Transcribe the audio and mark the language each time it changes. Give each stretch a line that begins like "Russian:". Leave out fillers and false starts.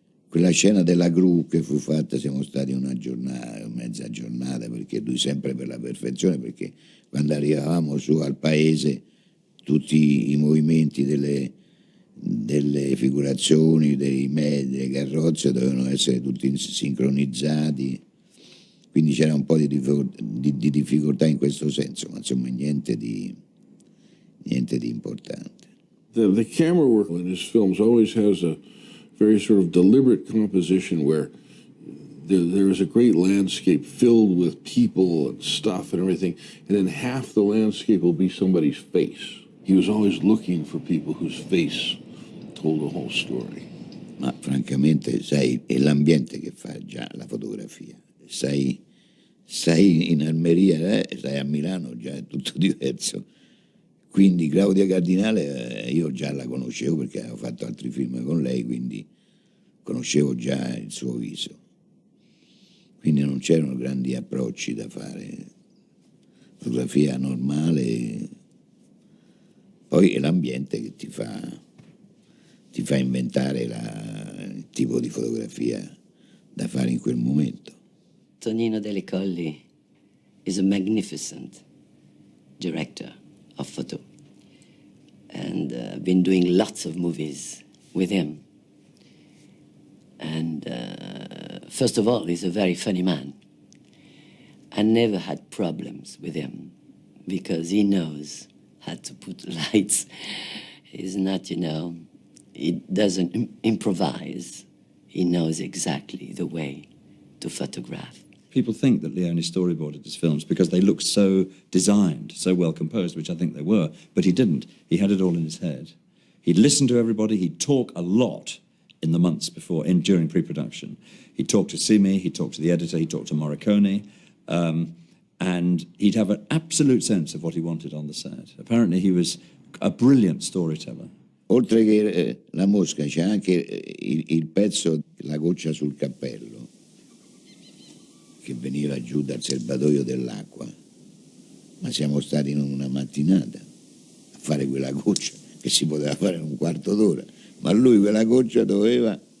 Italian: quella scena della gru che fu fatta, siamo stati una giornata, mezza giornata, perché lui sempre per la perfezione, perché quando arrivavamo su al paese tutti i movimenti delle figurazioni, delle carrozze dovevano essere tutti sincronizzati, quindi c'era un po' di difficoltà in questo senso, ma insomma niente di importante.
English: The camera work in his films always has a very sort of deliberate composition where there is a great landscape filled with people and stuff and everything, and then half the landscape will be somebody's face. He was always looking for people whose face told the whole story.
Italian: Ma francamente, sai, è l'ambiente che fa già la fotografia. Stai in Almeria, stai a Milano, già è tutto diverso. Quindi Claudia Cardinale io già la conoscevo perché avevo fatto altri film con lei, quindi conoscevo già il suo viso. Quindi non c'erano grandi approcci da fare, fotografia normale, poi è l'ambiente che ti fa inventare il tipo di fotografia da fare in quel momento.
English: Tonino Delle Colli is a magnificent director of photo, and I've been doing lots of movies with him. And first of all, he's a very funny man. I never had problems with him because he knows how to put lights. He's not, he doesn't improvise. He knows exactly the way to photograph. People think that Leone storyboarded his films because they look so designed, so well composed, which I think they were, but he didn't. He had it all in his head. He'd listen to everybody, he'd talk a lot in the months before, during pre-production. He'd talk to Simi, he'd talk to the editor, he'd talk to Morricone, and he'd have an absolute sense of what he wanted on the set. Apparently he was a brilliant storyteller.
Italian: Oltre che la mosca c'è anche il pezzo, la goccia sul cappello, che veniva giù dal serbatoio dell'acqua, ma siamo stati in una mattinata a fare quella goccia che si poteva fare in un quarto d'ora, ma lui quella goccia doveva